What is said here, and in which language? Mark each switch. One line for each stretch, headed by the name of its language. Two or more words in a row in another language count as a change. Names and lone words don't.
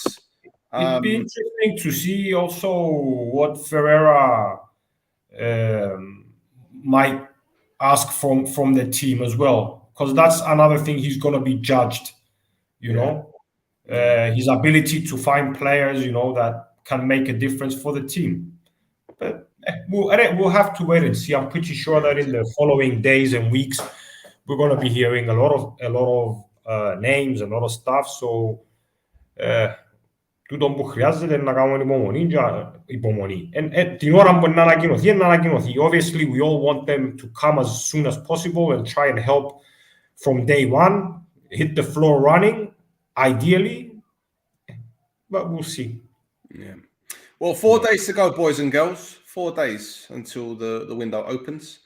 English: It'd be interesting to see also what Ferreira might ask from the team as well, because that's another thing he's going to be judged, his ability to find players, that can make a difference for the team. But we'll have to wait and see. I'm pretty sure that in the following days and weeks, we're going to be hearing a lot of names, a lot of stuff. So,
Greek: τούτο που χρειάζεται να κάνουμε υπομονή. Την ώρα που να ανακοινωθεί.
English: Obviously, we all want them to come as soon as possible and try and help from day one, hit the floor running, ideally, but we'll see. Yeah. Well, 4 days to go, boys and girls. 4 days until the window opens.